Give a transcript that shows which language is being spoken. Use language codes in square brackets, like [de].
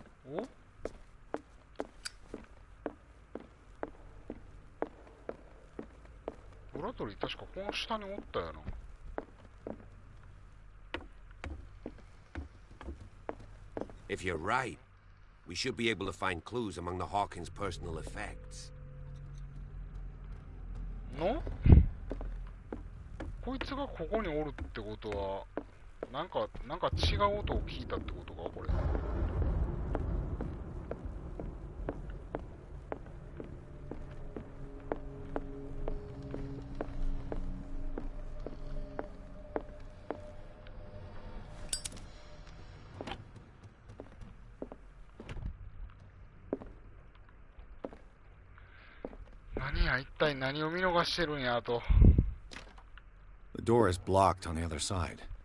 [en] Oh? [ja] ブラッドリー確かこの下におったよな。 [en] If you're right, we should be able to find clues among the Hawkins' personal effects. [ja] の? こいつがここにおるってことは、なんか違う音を聞いたってことか、これ。一体何を見逃してるんやと。 [en] The door is blocked on the other side.